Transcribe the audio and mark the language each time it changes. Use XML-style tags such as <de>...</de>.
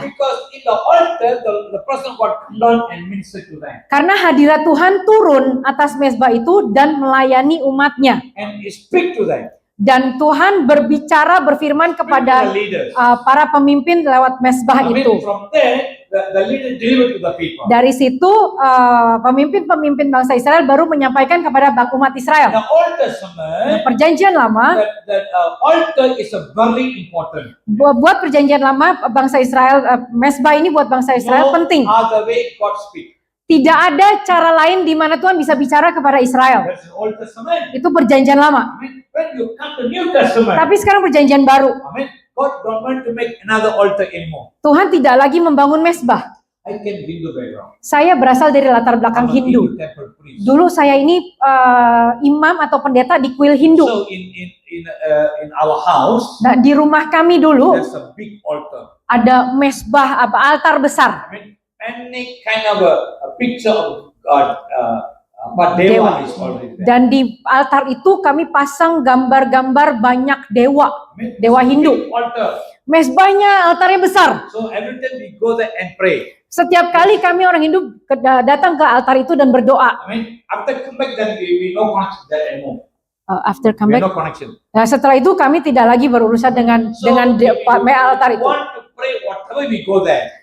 <en>Because in the altar, the person got come down and minister to them,</en> <id>Karena hadirat Tuhan turun atas mesbah itu dan melayani umatnya.</id> <en>and he speak to them,</en> <id>Dan Tuhan berbicara, berfirman</id> <en>speak to the</en> <id>kepada</id> <en>leaders.</en> <id>para pemimpin lewat mesbah</id> <en>I mean,</en> <id>itu.</id> <en>from there, the leader deliver to the people.</en> <id>Dari situ pemimpin-pemimpin bangsa Israel baru menyampaikan kepada umat</id> <en>In</en> <id>Israel.</id> <en>the Old Testament,</en> <id>Perjanjian Lama,</id> <en>that altar is a very important.</en> <id>buat Perjanjian Lama bangsa Israel, mesbah ini buat bangsa Israel penting.</id> <en>Other way God speak.</en> <id>Tidak ada cara lain di mana Tuhan bisa bicara kepada Israel.</id> <en>That's the Old Testament.</en> <id>Itu Perjanjian Lama.</id> <en>I mean, when you come to New Testament,</en> <id>Tapi sekarang Perjanjian Baru,</id> <en>I mean, God don't want to make another altar anymore.</en> <id>Tuhan tidak lagi membangun mesbah.</id> <en>I can Hindu background.</en> <id>Saya berasal dari latar belakang</id> <en>I'm a</en> <id>Hindu.</id> <en>temple priest.</en> <id>Dulu saya ini imam atau pendeta di kuil Hindu.</id> <en>So in our house,</en> <id>Nah, di rumah kami dulu</id> <en>there's a big altar.</en> <id>ada mesbah, altar besar.</id> <en>I mean, any kind of a picture of God, but Deva is already there.</en> <id>Dan di altar itu kami pasang gambar-gambar banyak dewa.</id> <en>I mean,</en> <id>Dewa</id> <en>it's a</en> <id>Hindu.</id> <en>big altar.</en> <id>Mesbahnya, altarnya besar.</id> <en>So every time we go there and pray.</en> <id>Setiap kali kami orang Hindu datang ke altar itu dan berdoa.</id> <en>I mean, after come back, then we no connection there anymore. After come We no connection.</en> <id>Nah, setelah itu kami tidak lagi berurusan dengan</id> <en>So</en> <id>altar itu.</id> <en>want to pray whatever we go there.</en>